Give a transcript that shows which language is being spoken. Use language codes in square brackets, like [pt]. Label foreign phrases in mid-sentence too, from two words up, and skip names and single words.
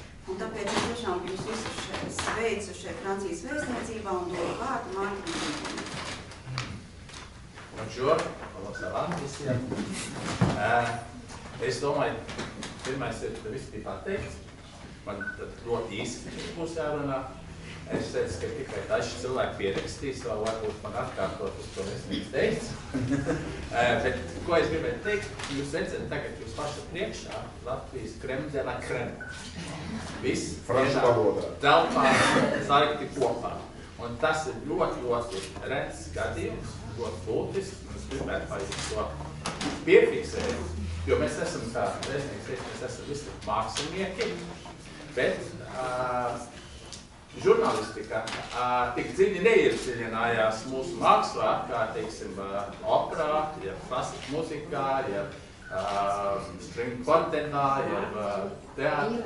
[lv] Un tāpēc es tiešām jūs visus sveicu šeit Francijas vēstniecībā un dodu vārdu Mārķim Lynčam. Bonjour, labvakar visiem. Es domāju, pirmais ir, ka viss bija pateikts. Man ļoti īsti būs jārunā. Es teicu, ka tikai daži cilvēki pierakstīs, vēl varbūt man atkārtot uz to vēstnieks teicu. Bet, ko es gribētu teikt, jūs redzat, tagad jūs paši priekšā Latvijas [fr] crème de la crème. [lv] Viss telpā saikti kopā. Un tas ir ļoti rets gadījums, ļoti būtisks. Un es gribētu, lai jūs to piefiksēt, jo mēs esam, kā vēstnieks teica, mēs esam visi mākslinieki, bet žurnālistika tik dziļi neiedziļinājās mūsu mākslā, kā, teiksim, operā, ja klasika muzikā, ja string kontentā, ja teātrā.